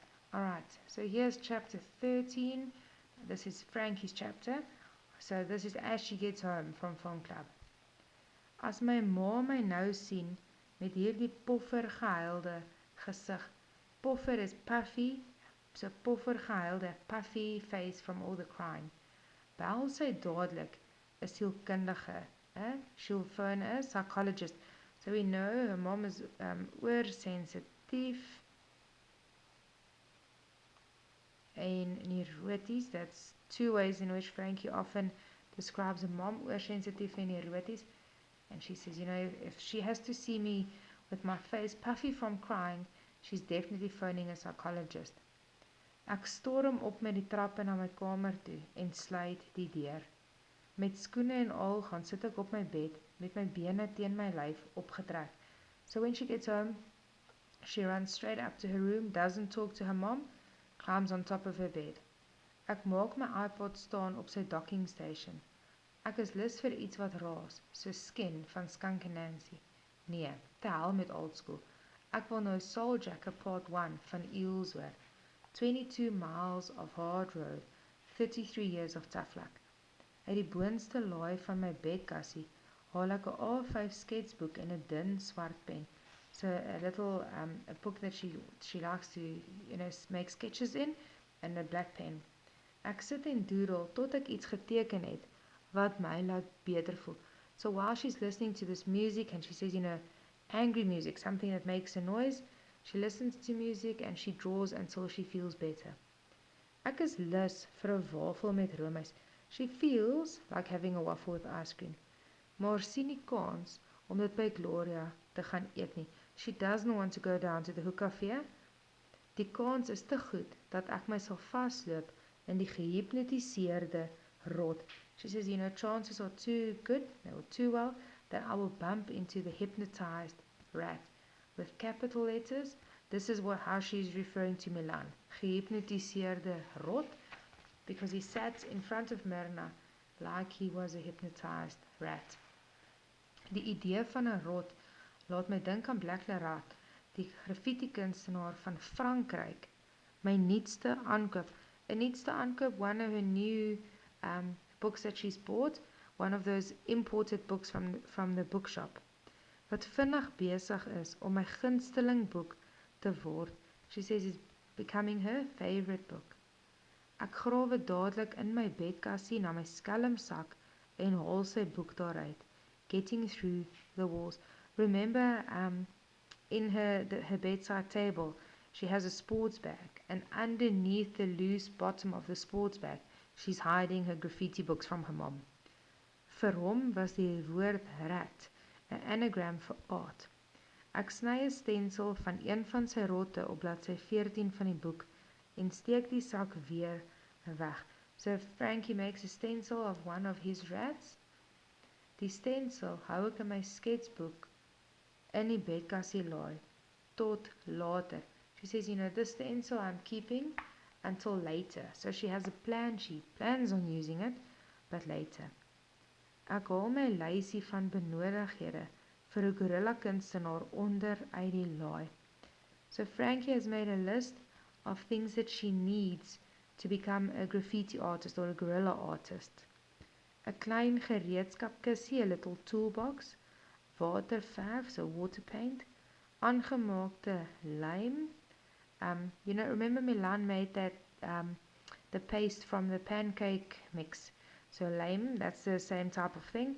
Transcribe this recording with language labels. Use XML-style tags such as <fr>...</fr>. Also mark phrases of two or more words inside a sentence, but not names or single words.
<en>Alright, so here's chapter 13. This is Frankie's chapter. So this is as she gets home from film club.</en> <af>As my ma my nou sien met hierdie poffer gehuilde gesig.</af> <en>Poffer is puffy, so</en> <af>poffer gehuilde,</af> <en>puffy face from all the crying.</en> <af>Bel sy dadelik 'n sielkundige,</af> <en>she'll phone a psychologist. So we know her mom is oorsensitief and neuroties. That's two ways in which Frankie often describes a mom, oorsensitief and neuroties. And she says, if she has to see me with my face puffy from crying, she's definitely phoning a psychologist.</en> <af>Ek storm op met die trappe na my kamer toe en sluit die deur. Met skoene en al gaan sit ek op my bed met my bene teen my lyf opgetrek.</af> <en>So when she gets home, she runs straight up to her room, doesn't talk to her mom, climbs on top of her bed.</en> <af>Ek maak my iPod staan op sy docking station. Ek is lus vir iets wat raas, so Skin van Skunk and Nancy. Nee, te hel met</af> <en>old school.</en> <af>Ek wil nou Soul Jacker Part 1 van Eels hoor.</af> <en>22 miles of hard road, 33 years of tough luck.</en> <af>Uit die boonste laai van my bedkassie haal ek 'n A5 sketsboek en 'n dun swart pen.</af> <en>So a little a book that she likes to make sketches in, and a black pen.</en> <af>Ek sit en doodle tot ek iets geteken het wat my laat beter voel.</af> <en>So while she's listening to this music and she says, angry music, something that makes a noise, she listens to music and she draws until she feels better.</en> <af>Ek is lus vir 'n wafel met roomys.</af> <en>She feels like having a waffle with ice cream.</en> <af>Maar sien nie kans om dit by Gloria te gaan eet nie.</af> <en>She doesn't want to go down to the hookafee.</en> <af>Die kans is te goed dat ek my sal vasloop in die gehipnotiseerde rot.</af> <en>She says, chances are too good, or too well, that I will bump into the hypnotized rat. With capital letters, this is how she's referring to Milan.</en> <af>Gehypnotiseerde rot,</af> <en>because he sat in front of Myrna like he was a hypnotized rat.</en> <af>Die idee van 'n rot laat my dink aan Black Larat, die graffiti-kunstenaar van Frankryk. My nuutste aankoop. 'n nuutste aankoop,</af> <en>one of her new books that she's bought, one of those imported books from the bookshop.</en> <af>Wat vinnig besig is om my gunsteling boek te word.</af> <en>She says it's becoming her favorite book.</en> <af>Ek grawe dadelik in my bedkassie na my skelmsak en haal sy boek daaruit.</af> <en>Getting through the walls. Remember, in her bedside table, she has a sports bag, and underneath the loose bottom of the sports bag, she's hiding her graffiti books from her mom.</en> <af>Vir hom was die woord rat 'n anagram vir art. Ek sny 'n stensel van een van sy rotte op bladsy 14 van die boek en steek die sak weer weg.</af> <en>So Frankie makes a stencil of one of his rats.</en> <af>Die stensel hou ek in my sketsboek in die bedkassie laai tot later.</af> <en>She says, this stencil I'm keeping until later. So she has a plan. She plans on using it, but later.</en> <af>Ek haal my lysie van benodighede vir 'n gorilla kunstenaar onder uit die laai.</af> <en>So Frankie has made a list of things that she needs to become a graffiti artist or a gorilla artist.</en> <af>'n klein gereedskapkissie,</af> <en>a little toolbox, waterverf, so water paint,</en> <af>aangemaakte lym.</af> <en>Remember Milan made that the paste from the pancake mix. So lime, that's the same type of thing.</en>